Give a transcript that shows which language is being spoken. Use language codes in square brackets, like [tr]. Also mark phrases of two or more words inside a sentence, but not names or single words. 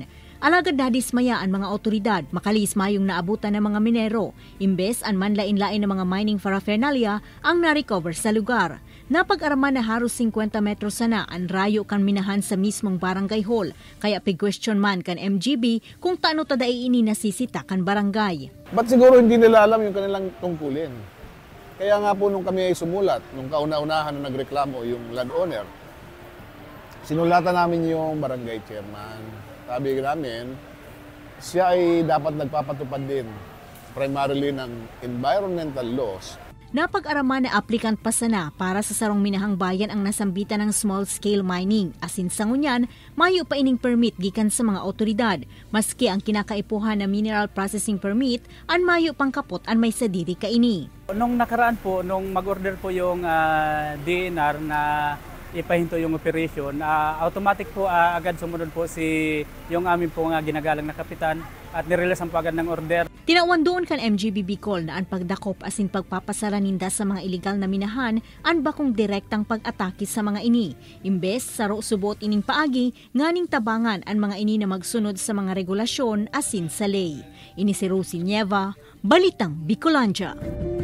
[bik] Alagad nadismaya ang mga otoridad, makalis mayong naabutan ng mga minero, imbes ang manlain-lain ng mga [en] mining paraphernalia [bik] ang na-recover sa lugar. Napag-araman na haros 50 metros sana ang rayo kan minahan sa mismong barangay hall, kaya pig-question man kan MGB kung taano tadai ini nasisita kan barangay. [tl] Ba't siguro hindi nila alam yung kanilang tungkulin? Kaya nga po nung kami ay sumulat, nung kauna-unahan na nagreklamo yung landowner, sinulatan namin yung barangay chairman. Sabi namin, siya ay dapat nagpapatupad din primarily ng [en] environmental laws. [bik] Napag-araman na applicant pa sana para sa sarong minahang bayan ang nasambitan ng [en] small-scale mining. [bik] Asin sa ngunyan, mayo pa ining permit gikan sa mga otoridad. Maski ang kinakaipuhan na [en] mineral processing permit, [bik] an mayo pang kapot an may sadiri kaini. [tl] Nung nakaraan po, nung mag-order po yung DNR na ipahinto yung operation, automatic po agad sumunod po yung amin po nga ginagalang na kapitan at nirelasan po agad ng order. [bik] Tinawan doon kan MGB Bicol na ang pagdakop asin pagpapasara ninda sa mga iligal na minahan an bakong direktang pag-atake sa mga ini. Imbes saro subot ining paagi, nganing tabangan ang mga ini na magsunod sa mga regulasyon asin sa ley. Ini si Rosie Nieva, Balitang Bicolandia.